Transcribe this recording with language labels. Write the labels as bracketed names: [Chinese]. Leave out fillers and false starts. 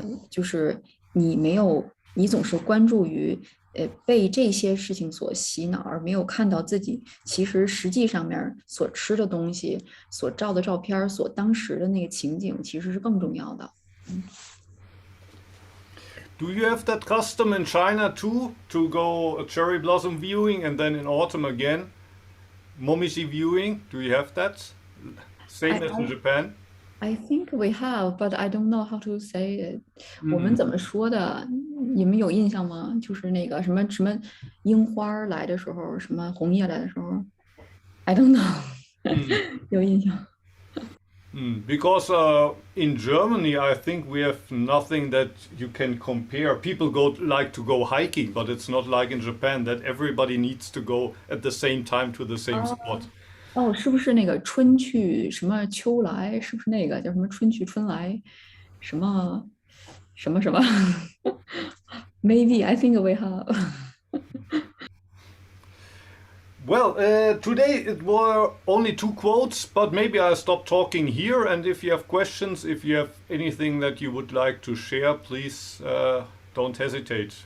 [Chinese] 就是你没有，你总是关注于被这些事情所洗脑，而没有看到自己其实实际上面所吃的东西、所照的照片、所当时的那个情景，其实是更重要的。 [English] Do you have that custom in China too, to go cherry blossom viewing and then in autumn again momiji viewing? Do you have that? Same as in I Japan? I think we have, but I don't know how to say it. [Chinese] 我们嗯怎么说的？你们有印象吗？就是那个什么樱花来的时候，什么红叶来的时候， [English] I don't know 嗯 [Chinese] 有印象。 [English] Because in Germany, I think we have nothing that you can compare. People like to go hiking, but it's not like in Japan that everybody needs to go at the same time to the same spot. [Chinese] 哦，是不是那个春去什么秋来？是不是那个叫什么春去春来？什么什么？ [English] Maybe I think we have 。Well, today it were only two quotes, but maybe I'll stop talking here. And if you have questions, if you have anything that you would like to share, please don't hesitate.